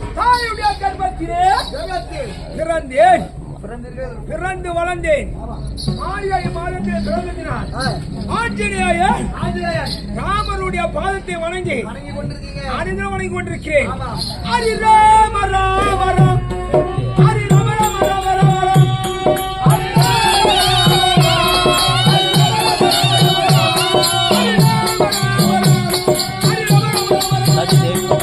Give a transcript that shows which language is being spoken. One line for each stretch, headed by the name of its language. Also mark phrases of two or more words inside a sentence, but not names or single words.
Tamil: தாயுடைய கர்ப்பத்திலே பிறந்தேன், பிறந்து வளர்ந்தேன். மார்கழி மாதத்தில் பிறந்ததினால் ஆஞ்சநேயர் ராமருடைய பாதத்தை வணங்கி வணங்கி கொண்டிருக்கிறேன். ஹரி ராம ராம ராம், ஹரி ராம ராம ராம ராம், ஹரி ராம ராம ராம ராம், ஹரி ராம ராம ராம ராம்.